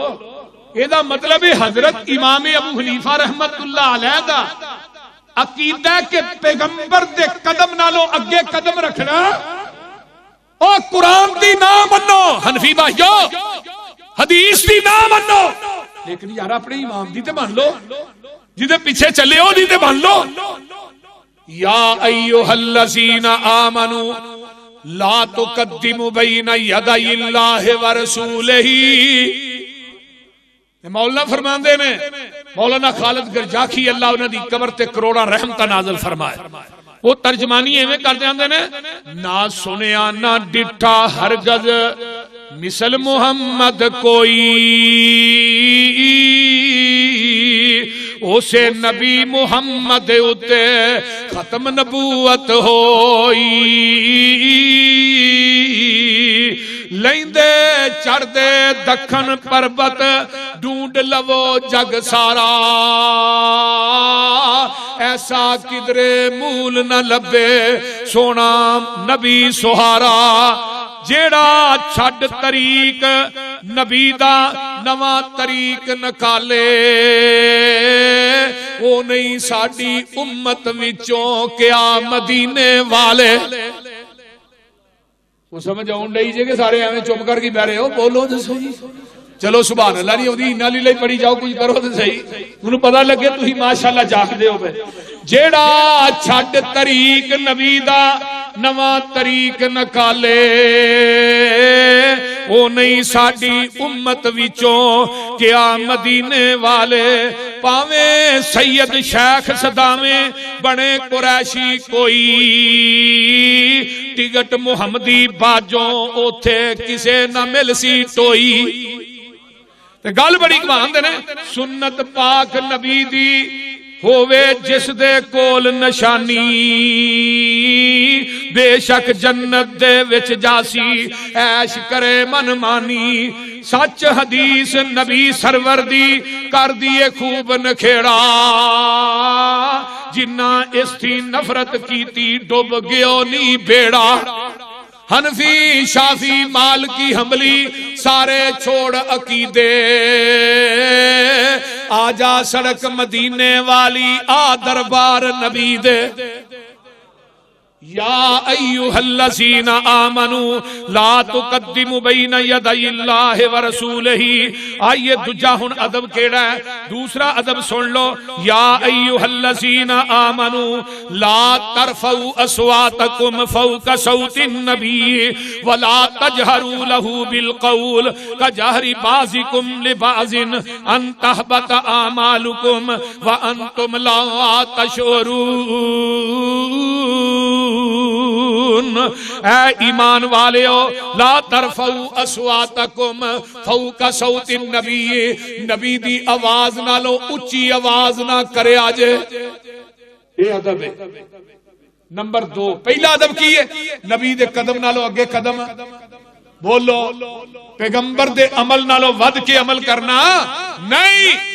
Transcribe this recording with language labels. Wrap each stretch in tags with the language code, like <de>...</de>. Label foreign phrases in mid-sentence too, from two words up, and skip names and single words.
<pa>یہ دا مطلب ہے حضرت امام ابو حنیفہ</pa> <ar>رحمت اللہ علیہ</ar> <pa>دا عقیدہ کہ پیغمبر دے قدم نالو اگے قدم رکھنا او قرآن دی نہ منو حنفی بھائیو، حدیث دی نہ منو، لیکن یار اپنے امام دی تے مان لو، جدے پیچھے چلے ہو دی تے مان لو.</pa> <ar>یا ایھا الذین آمنوا لا تقدموا بین یدی اللہ ورسولہ.</ar> <pa>مولانا فرماندے نے مولانا خالد گرجاخی اللہ انہاں دی قبر تے کروڑا رحمت نازل فرمائے. وہ ترجمانی ایویں کر دیندے نے نہ سنیا نہ ڈٹھا ہرگز مثل محمد کوئی اسے نبی محمد اتے ختم نبوت ہوئی. لیندے چڑھ دے دکھن پربت ڈھونڈ لو جگ سارا ایسا کدرے مول نہ لبے سونا نبی سہارا. جیڑا چھڈ طریق نبی دا نواں طریق نکالے وہ نہیں ساڈی امت وچوں کیا مدینے والے. وہ سمجھ آن ڈئی جے کہ سارے ایویں چپ کر کے بیٹھے ہو بولو تے صحیح. چلو سبحان اللہ نہیں ہوندی انہاں لیے پڑھی جاؤ کچھ کرو تے صحیح انہوں پتہ لگے تسی ماشاءاللہ جاگ دے ہو پے. جیڑا چھڈ طریق نبی دا نواں طریق نکالے او نہیں ساڈی امت وچوں کیا مدینے والے. پاویں سید شیخ صداویں بنے قریشی کوئی ٹکٹ محمدی باجوں اوتھے کسے نہ مل سی ٹوئی. گل بڑی کمان دے نے سنت پاک نبی دی ہووے جس دے کول نشانی بے شک جنت دے وچ جاسی عیش کرے من مانی سچ حدیث نبی سرور دی کر دیے خوب نکھیڑا جنہ اس تھی نفرت کیتی ڈوب گیو نی بیڑا حنفی شافی مالکی حنبلی سارے چھوڑ عقیدے آجا سڑک مدینے والی آ دربار نبی دے</pa> <ar>یا ایوہ الذین آمنوا لا تقدموا بین یدی اللہ ورسولہ.</ar> <pa>آئیے دجا ہن ادب کیڑا ہے, دوسرا ادب سن لو.</pa> <ar>یا ایوہ الذین آمنوا لا ترفعوا اصواتکم فوق صوت النبی ولا تجہروا لہ بالقول کجہر بعضکم لبعض ان تحبط اعمالکم وانتم لا تشعرون.</ar> <pa>اے ایمان والےو</pa> <ar>لا ترفعوا اصواتکم فوق صوت النبی,</ar> <pa>نبی دی آواز نالو اچھی آواز نہ کرے آجے. یہ ادب ہے. نمبر 2 پہلا ادب کی ہے نبی دے قدم نالو اگے قدم بولو, پیغمبر دے عمل نالو ود کے عمل کرنا نہیں.</pa>